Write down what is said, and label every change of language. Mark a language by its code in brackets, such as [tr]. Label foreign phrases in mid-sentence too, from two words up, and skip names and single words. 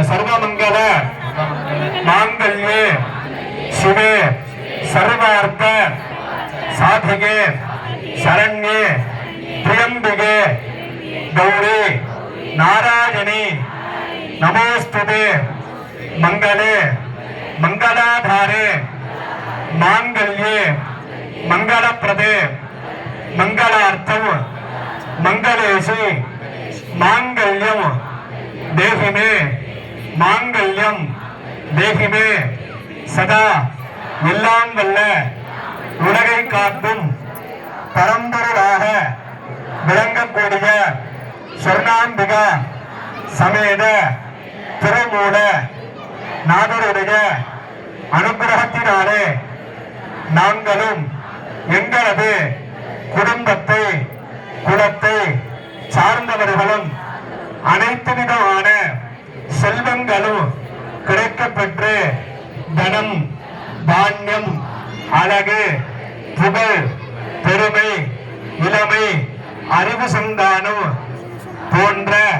[sa] सर्वमङ्गल माङ्गल्ये शिवे सर्वार्थ साधके शरण्ये त्र्यम्बके गौरि नारायणि नमोऽस्तुते मङ्गले मङ्गलाधारे माङ्गल्ये मङ्गलप्रदे मङ्गलार्थं मंगलेशी मांगल्यम देहि में मांगल्यम देहि में सदा [ta] எல்லாம் வல்ல உலகை காக்கும் பரம்பொருளாக விளங்கக்கூடிய சொர்ணாம்பிகா சமேத திருமூல நாதருடைய அனுகிரகத்தினாலே நாங்களும் எங்களது குடும்பத்தை குலத்தை சார்ந்தவர்களும் அனைத்து விதமான செல்வங்களும் கிடைக்கப்பெற்று தனம் தானியம் அழகு புகழ் பெருமை இளமை அறிவு சந்தானம் போன்ற